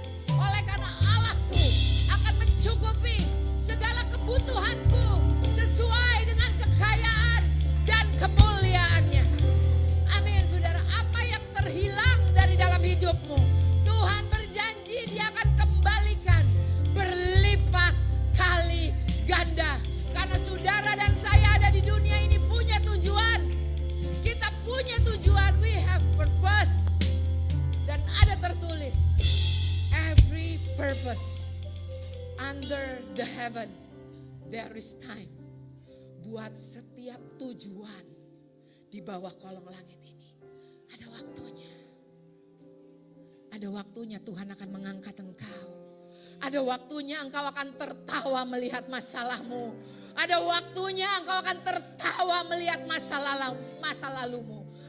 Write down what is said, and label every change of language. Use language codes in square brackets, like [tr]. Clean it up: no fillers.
[id] Oleh karena Allahku akan mencukupi segala kebutuhanku sesuai dengan kekayaan dan kemuliaannya. Amin, saudara. Apa yang terhilang dari dalam hidupmu, Tuhan berjanji Dia akan kembalikan berlipat kali ganda. Karena saudara dan saya ada di dunia ini punya tujuan. Kita punya tujuan, [en] we have purpose. [id] Dan ada tertulis, [en] every purpose under the heaven there is time. [id] Buat setiap tujuan di bawah kolong langit ini ada waktunya. Ada waktunya Tuhan akan mengangkat engkau. Ada waktunya engkau akan tertawa melihat masalahmu. Ada waktunya engkau akan tertawa melihat masa lalumu.